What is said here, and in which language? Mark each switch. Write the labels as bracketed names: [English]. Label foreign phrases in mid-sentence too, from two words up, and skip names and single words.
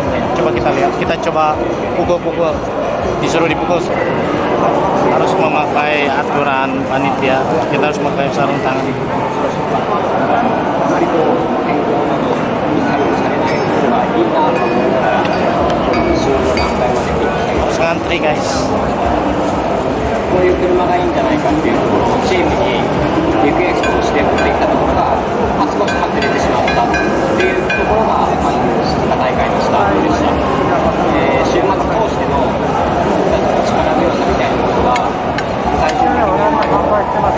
[Indonesian] Coba kita lihat, kita coba pukul-pukul, disuruh dipukul. Harus memakai aturan panitia, kita harus memakai sarung tangan. Harus ngantri guys. [Japanese] こういう車がいいんじゃないかっていうのをチームにリクエストをして持ってきたところが、少し外れてしまったっていうところが、大会のスタートでした。週末通しての僕たちの力強さみたいなものが最終的には販売してます。